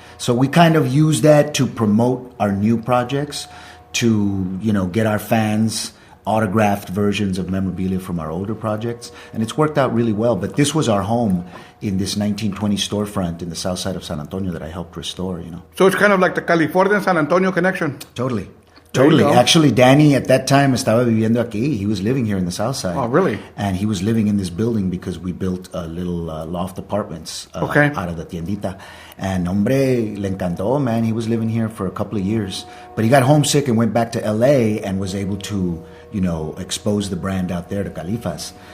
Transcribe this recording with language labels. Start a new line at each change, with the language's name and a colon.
English: So we kind of use that to promote our new projects, to, you know, get our fans autographed versions of memorabilia from our older projects, and it's worked out really well. But this was our home in this 1920 storefront in the south side of San Antonio that I helped restore, you know. So it's kind of like the California-San Antonio connection. Totally. Actually, Danny at that time
Spanish: estaba viviendo aquí.
English: He was living here in the south side. Oh, really? And he was living in this building because we built a little loft apartments out of the tiendita. And
Spanish: hombre, le encantó,
English: man. He was living here for a couple of years. But he got homesick and went back to LA and was able to, you know, expose the brand out there to Califas.